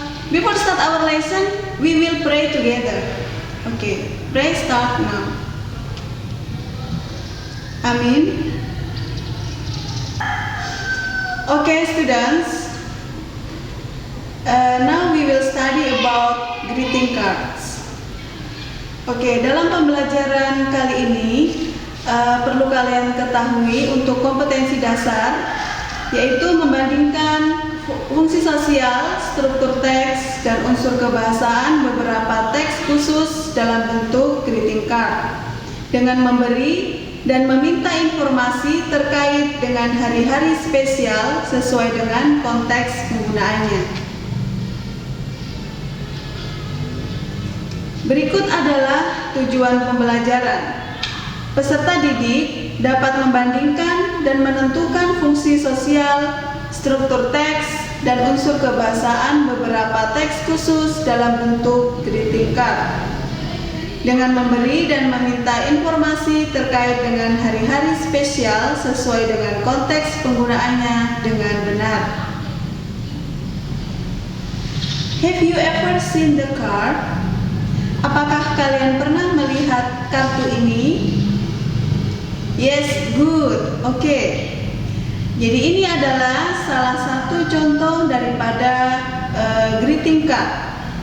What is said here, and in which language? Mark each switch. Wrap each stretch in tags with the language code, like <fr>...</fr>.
<en>Before start our lesson, we will pray together. Okay, pray start now.</en> <ar>Amin.</ar> <en>Okay, students. Now we will study about greeting cards.</en> <id>Oke, dalam pembelajaran kali ini perlu kalian ketahui untuk kompetensi dasar, yaitu membandingkan fungsi sosial, struktur teks, dan unsur kebahasaan beberapa teks khusus dalam bentuk greeting card dengan memberi dan meminta informasi terkait dengan hari-hari spesial sesuai dengan konteks penggunaannya. Berikut adalah tujuan pembelajaran. Peserta didik dapat membandingkan dan menentukan fungsi sosial, struktur teks, dan unsur kebahasaan beberapa teks khusus dalam bentuk greeting card dengan memberi dan meminta informasi terkait dengan hari-hari spesial sesuai dengan konteks penggunaannya dengan benar.</id> <en>Have you ever seen the card?</en> <id>Apakah kalian pernah melihat kartu ini?</id> <en>Yes, good.</en> <id>Oke. Jadi ini adalah salah satu contoh daripada greeting card.</id>